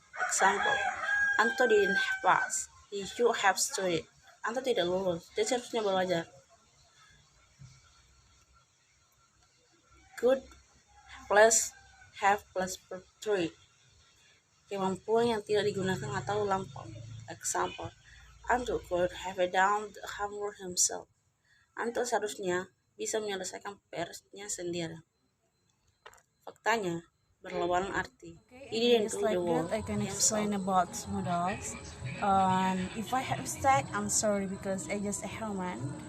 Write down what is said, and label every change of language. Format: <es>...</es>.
<en>Example, Anto didn't pass. He should have studied.</en> <id>Anto tidak lulus. Dia seharusnya belajar.</id> <en>Could plus have plus verb 3.</en> <id>Kemampuan yang tidak digunakan atau lampau.</id> <en>Example, Anto could have done the homework himself.</en> <id>Anto seharusnya bisa menyelesaikan PR-nya sendiri. Faktanya berlawanan arti.</id> <en>He didn't do the work. I can explain about modals. If I have mistake, I'm sorry because I just a human.</en>